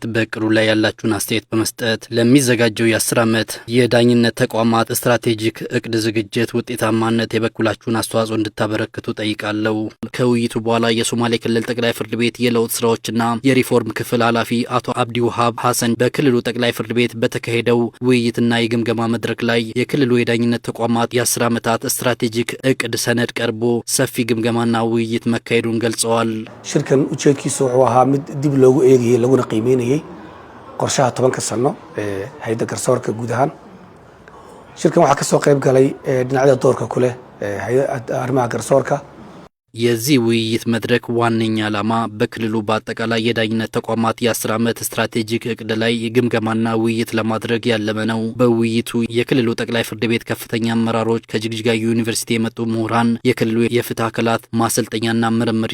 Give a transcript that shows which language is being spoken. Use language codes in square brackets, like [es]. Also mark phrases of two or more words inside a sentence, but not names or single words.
[am] በእቅዱ ላይ ያላችሁን አስተያየት በመስጠት ለሚዘጋጀው የ10 ዓመት የዳኝነት ተቋማት ስትራቴጂክ እቅድ ዝግጅት ውጤታማነት የበኩላችሁን አስተዋጽኦ እንድታበረክቱ ጠይቃለሁ። ከውይይቱ በኋላ የሶማሌ ክልል ጠቅላይ ፍርድ ቤት የለውጥ ስራዎችና የሪፎርም ክፍል ኃላፊ አቶ አብዲ ውሃብ ሐሰን በክልሉ ጠቅላይ ፍርድ ቤት በተካሄደው ውይይትና የግምገማ መድረክ ላይ የክልሉ የዳኝነት ተቋማት የ10 ዓመታት ስትራቴጂክ እቅድ ሰነድ ቀርቦ ሰፊ ግምገማና ውይይት መካሄዱን ገልጸዋል። [so] ሽርከን ujeedkiisu wuxuu ahaa mid dib loogu eegayay laguna qiimeynayay qorshaha 10 sano hay'adda garsoorka guud ahaan shirkan waxa ka soo qayb galay dhinacyada doorka ku leh hay'adda arrimaha garsoorka [am] የዚህ ውይይት መድረክ ዋነኛ ዓላማ በክልሉ በአጠቃላይ የዳኝነት ተቋማት የ10 ዓመት ስትራቴጂክ እቅድ ላይ ግምገማና ውይይት ለማድረግ ያለመ ነው። በውይይቱ የክልሉ ጠቅላይ ፍርድ ቤት ከፍተኛ አመራሮች፣ ከጅግጅጋ ዩኒቨርሲቲ የመጡ ምሁራን፣ የክልሉ የፍትህ አካላት ማሰልጠኛና ምርምር